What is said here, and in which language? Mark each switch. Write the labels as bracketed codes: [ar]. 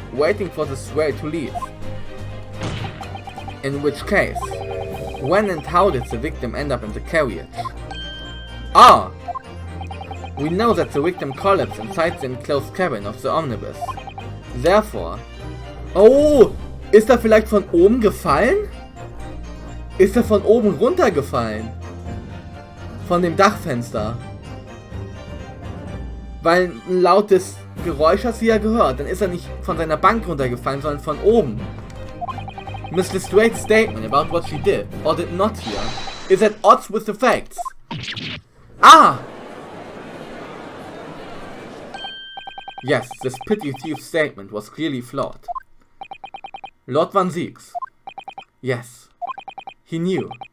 [en] Waiting for the swell to leave. In which case, when and how did the victim end up in the carriage? Ah! We know that the victim collapsed inside the enclosed cabin of the omnibus. Therefore... Oh! [de] Ist er vielleicht von oben gefallen? Ist er von oben runtergefallen? Von dem Dachfenster? Weil ein lautes Geräusch hast du ja gehört. Dann ist er nicht von seiner Bank runtergefallen, sondern von oben. [en] Miss Lestrade's statement about what she did, or did not hear, is at odds with the facts. Ah! Yes, this petty thief's statement was clearly flawed. Lord Van Zieks. Yes. He knew.